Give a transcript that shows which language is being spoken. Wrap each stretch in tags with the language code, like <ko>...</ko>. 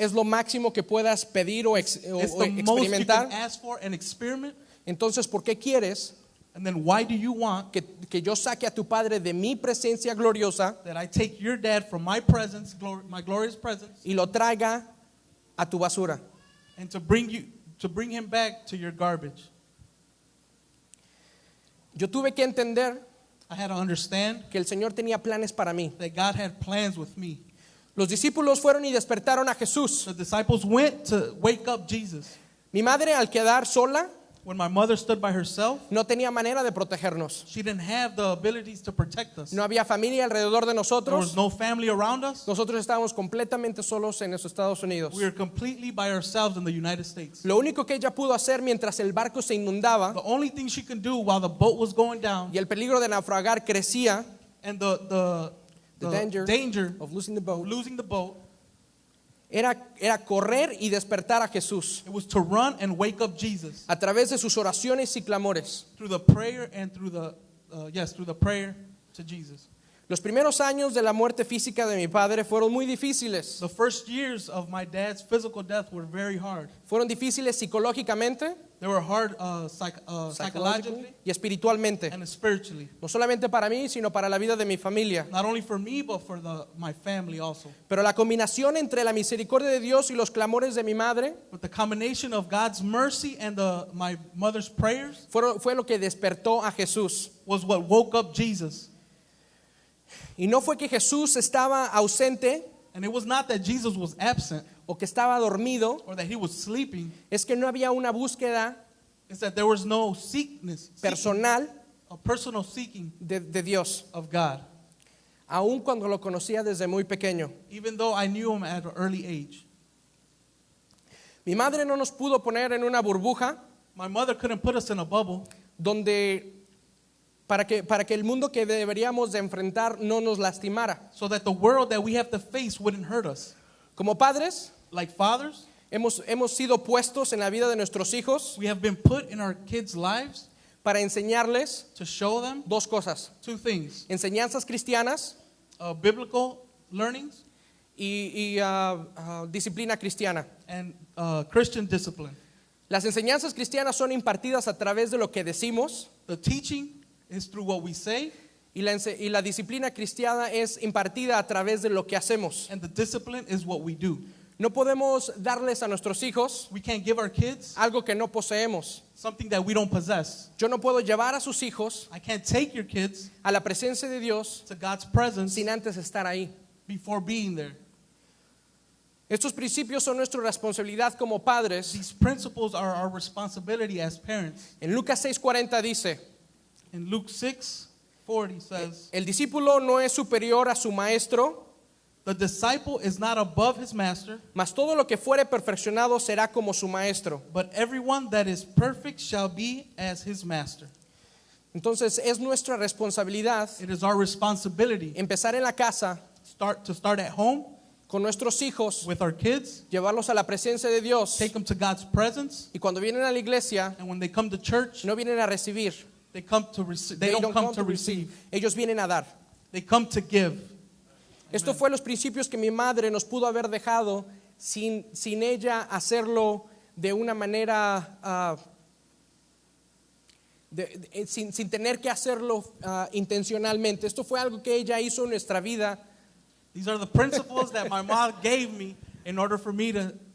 <es>es lo máximo que puedas pedir o</es> <en>it's the most you can</en> <es>experimentar?</es> <en>ask for and experiment?</en> <es>Entonces, ¿por qué quieres</es> <en>And then why do you want</en> <es>que yo saque a tu padre de mi presencia gloriosa</es> <en>that I take your dad from my presence, my glorious presence,</en> <es>y lo traiga a tu basura?</es> <en>and to bring him back to your garbage?</en> <es>Yo tuve que entender</es> <en>I had to understand</en> <es>que el Señor tenía planes para mí.</es> <en>that God had plans with me.</en> <es>Los discípulos fueron y despertaron a Jesús.</es> <en>The disciples went to wake up Jesus.</en> <es>Mi madre, al quedar sola,</es> <en>When my mother stood by herself,</en> <es>no tenía manera de protegernos.</es> <en>she didn't have the abilities to protect us.</en> <es>No había familia alrededor de</es> <en>There was</en> <es>nosotros.</es> <en>no family around us.</en> <es>Nosotros estábamos completamente solos en los Estados Unidos.</es> <en>We were completely by ourselves in the United States.</en> <es>Lo único que ella pudo hacer mientras el barco se inundaba</es> <en>The only thing she could do while the boat was going down</en> <es>y el peligro de naufragar crecía,</es> <en>and the danger of losing the of boat, losing the boat,</en> <es>era correr y despertar a Jesús</es> <en>it was to run and wake up Jesus</en> <es>a través de sus oraciones y clamores.</es> <en>through the prayer and through the prayer to Jesus.</en> <es>Los primeros años de la muerte física de mi padre fueron muy difíciles.</es> <en>The first years of my dad's physical death were very hard.</en> <es>Fueron difíciles psicológicamente,</es> <en>They were hard psychologically</en> <es>y espiritualmente.</es> <en>and spiritually.</en> <es>No solamente para mí, sino para la vida de mi familia.</es> <en>Not only for me, but for my family also.</en> <es>Pero la combinación entre la misericordia de Dios y los clamores de mi madre</es> <en>But the combination of God's mercy and my mother's prayers</en> <es>fue lo que despertó a Jesús.</es> <en>was what woke up Jesus.</en> <es>Y no fue que Jesús estaba ausente</es> <en>And it was not that Jesus was absent</en> <es>o que estaba dormido,</es> <en>or that he was sleeping.</en> <es>es que no había una búsqueda</es> <en>It's that there was no personal a personal seeking</en> <es>de Dios,</es> <en>of God.</en> <es>aun cuando lo conocía desde muy pequeño.</es> <en>Even though I knew him at an early age.</en> <es>Mi madre no nos pudo poner en una burbuja</es> <en>My mother couldn't put us in a bubble</en> <es>donde para que el mundo que deberíamos de enfrentar no nos lastimara.</es> <en>so that the world that we have to face wouldn't hurt us.</en> <es>Como padres,</es> <en>Like fathers,</en> <es>hemos sido puestos en la vida de nuestros hijos</es> <en>we have been put in our kids' lives</en> <es>para enseñarles</es> <en>to show them</en> <es>dos cosas:</es> <en>two things.</en> <es>enseñanzas cristianas</es> <en>Biblical learnings</en> <es>y disciplina cristiana.</es> <en>and Christian discipline.</en> <es>Las enseñanzas cristianas son impartidas a través de lo que decimos</es> <en>The teaching is through what we say,</en> <es>y la disciplina cristiana es impartida a través de lo que hacemos.</es> <en>and the discipline is what we do.</en> <es>No podemos darles a nuestros hijos</es> <en>We can't give our kids</en> <es>algo que no poseemos.</es> <en>something that we don't possess.</en> <es>Yo no puedo llevar a sus hijos</es> <en>I can't take your kids</en> <es>a la presencia de Dios</es> <en>to God's presence</en> <es>sin antes estar ahí.</es> <en>before being there.</en> <es>Estos principios son nuestra responsabilidad como padres.</es> <en>These principles are our responsibility as parents.</en> <es>En Lucas 6:40 dice:</es> <en>In Luke 6:40 says,</en> <es>el discípulo no es superior a su maestro,</es> <en>the disciple is not above his master,</en> <es>mas todo lo que fuere perfeccionado será como su maestro.</es> <en>but everyone that is perfect shall be as his master.</en> <es>Entonces es nuestra responsabilidad</es> <en>It is our responsibility</en> <es>empezar en la casa</es> <en>to start at home</en> <es>con nuestros hijos,</es> <en>with our kids,</en> <es>llevarlos a la presencia de Dios.</es> <en>take them to God's presence,</en> <es>Y cuando vienen a la iglesia,</es> <en>and when they come to church,</en> <es>no vienen a recibir.</es> <en>they come to receive. They don't come to receive.</en> <es>Ellos vienen a dar.</es> <en>They come to give.</en> <es>Esto fue los principios que mi madre nos pudo haber dejado sin ella hacerlo de una manera, sin tener que hacerlo intencionalmente. Esto fue algo que ella hizo en nuestra vida.</es> <en>These are the principles that my mom gave me in order for me to.</en>